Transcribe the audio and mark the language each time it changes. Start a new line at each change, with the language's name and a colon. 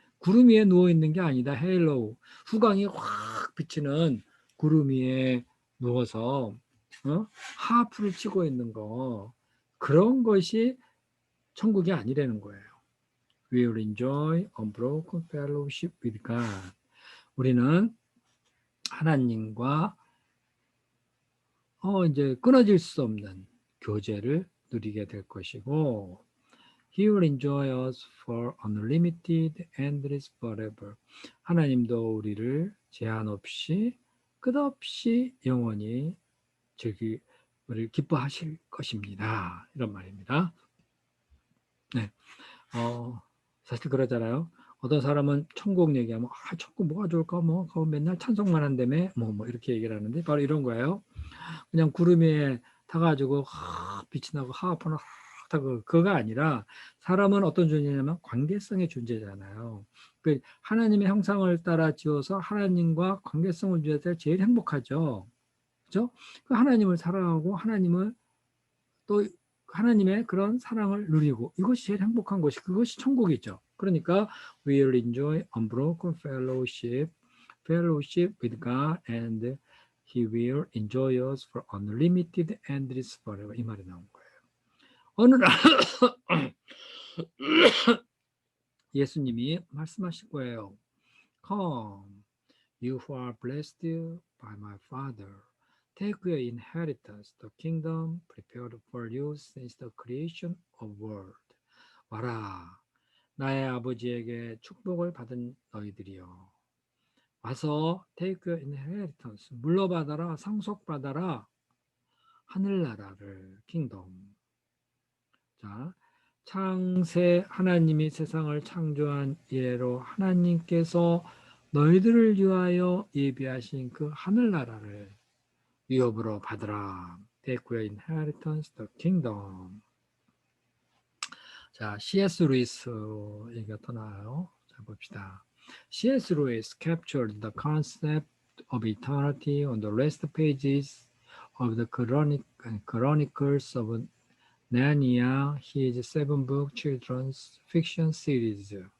Korean: 구름 위에 누워 있는 게 아니다. 헤일로. 후광이 확 비치는 구름 위에 누워서 하프를 치고 있는 거. 그런 것이 천국이 아니라는 거예요.
English: We will enjoy unbroken fellowship with God.
Korean: 우리는 하나님과 이제 끊어질 수 없는 교제를 누리게 될 것이고,
English: He will enjoy us for unlimited, endless, forever.
Korean: 하나님도 우리를 제한 없이 끝없이 영원히 우리를 기뻐하실 것입니다. 이런 말입니다. 네, 사실 그러잖아요. 어떤 사람은 천국 얘기하면 천국 뭐가 좋을까? 그거 맨날 찬송만 한다며? 이렇게 얘기를 하는데 바로 이런 거예요. 그냥 구름 위에 타가지고 빛이 나고 하프나 그거가 아니라 사람은 어떤 존재냐면 관계성의 존재잖아요. 그 하나님의 형상을 따라 지어서 하나님과 관계성을 유지할 때 제일 행복하죠. 그죠? 그 하나님을 사랑하고 하나님을 또 하나님의 그런 사랑을 누리고 이것이 제일 행복한 것이 그것이 천국이죠. 그러니까
English: we will enjoy unbroken fellowship with God and He will enjoy us for unlimited endless forever.
Korean: 이 말이 나온 거예요. 어느 날 예수님이 말씀하실 거예요.
English: Come, you who are blessed by my Father, take your inheritance, the kingdom prepared for you since the creation of world.
Korean: 와라, 나의 아버지에게 축복을 받은 너희들이여. 와서
English: take your inheritance,
Korean: 물러받아라, 상속받아라, 하늘나라를, 킹덤. 자, 창세 하나님이 세상을 창조한 이래로 하나님께서 너희들을 위하여 예비하신 그 하늘나라를 위협으로 받으라.
English: Take your inheritance, the kingdom.
Korean: 자, C.S. 루이스 얘기가 또 나와요. 자, 봅시다. C.S.
English: Lewis captured the concept of eternity on the last pages of the Chronicles of Narnia, his 7-book children's fiction series.